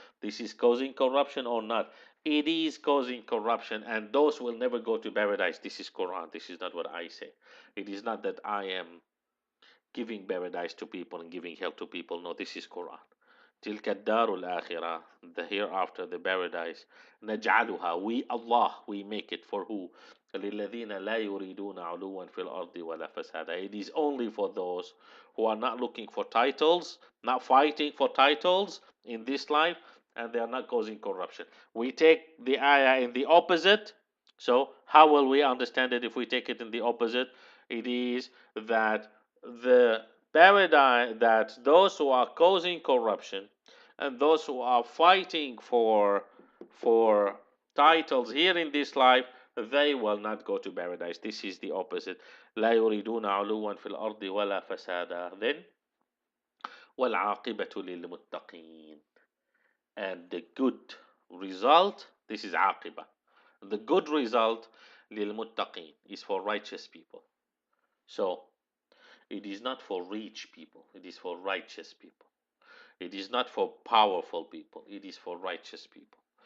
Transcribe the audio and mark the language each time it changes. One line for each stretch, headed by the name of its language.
English: This is causing corruption or not? It is causing corruption, and those will never go to paradise. This is Quran. This is not what I say. It is not that I am giving paradise to people and giving hell to people. No, this is Quran.
Arabic: تلك الدار الآخرة,
English: the hereafter, the paradise, نجعلها, we Allah, we make it for who?
Arabic: للذين لا يريدون علوا في الأرض ولا فسادا.
English: It is only for those who are not looking for titles, not fighting for titles in this life, and they are not causing corruption. We take the ayah in the opposite. So how will we understand it if we take it in the opposite? It is that the paradigm, that those who are causing corruption and those who are fighting for titles here in this life, they will not go to paradise. This is the opposite.
Arabic: لا يريدون علوا في الأرض ولا فسادا. Then والعاقبة للمتقين.
English: And the good result, this is عاقبة. The good result للمتقين is for righteous people. So it is not for rich people, it is for righteous people. It is not for powerful people, it is for righteous people.